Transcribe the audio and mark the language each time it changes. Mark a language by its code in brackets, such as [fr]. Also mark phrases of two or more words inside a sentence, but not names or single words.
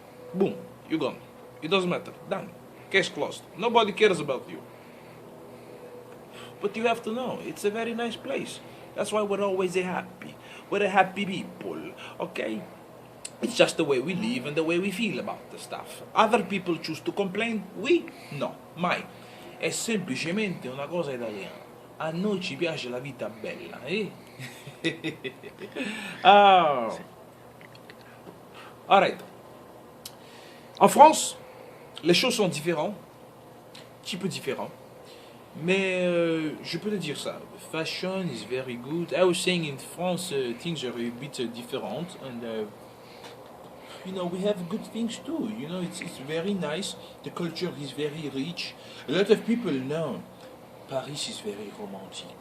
[en] Boom, you're gone. It doesn't matter. Done. Case closed. Nobody cares about you. But you have to know, it's a very nice place. That's why we're always happy. We're a happy people, okay? It's just the way we live and the way we feel about the stuff. Other people choose to complain, we no, mai. [it] È semplicemente una cosa italiana. A noi ci piace la vita bella, eh? [en] Oh. Alright. [fr] En France, les choses sont différentes. Un petit peu différentes. Mais je peux te dire ça. [en] Fashion is very good. I was saying in France, things are a bit different. And, we have good things too. It's very nice. The culture is very rich. A lot of people know Paris is very romantic.